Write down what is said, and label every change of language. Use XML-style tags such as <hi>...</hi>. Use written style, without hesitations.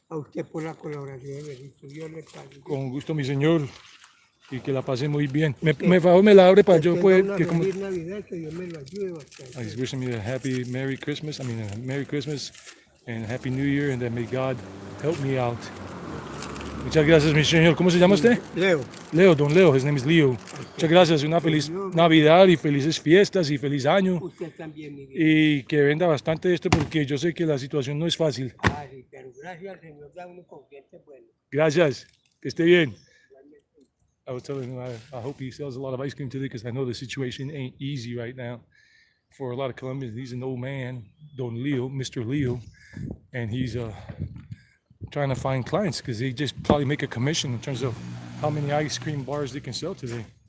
<es>A usted por la colaboración, Benito. Dios le pague. Con gusto, mi señor. Y que la pase muy bien. Me favor, me la abre para yo Tenga poder. una Que como, feliz Navidad, que Dios me lo ayude bastante.</es> <en>he's wishing me a happy Merry Christmas. A Merry Christmas and a Happy New Year, and that may God help me out.</en> <es>Muchas gracias, mi señor. ¿Cómo se llama usted? Leo, Leo, don Leo.</es> <en>His name is Leo.</en> <es>Muchas gracias. Una feliz Navidad y felices fiestas y feliz año. usted también, mi vida. Y que venda bastante esto porque yo sé que la situación no es fácil. Sí, pero gracias al Señor da uno con gente bueno. Gracias. Que esté bien.</es> <en>I was telling him I hope he sells a lot of ice cream today because I know the situation ain't easy right now for a lot of Colombians. He's an old man, Don Leo, Mr. Leo, and he's trying to find clients because they just probably make a commission in terms of how many ice cream bars they can sell today.</en>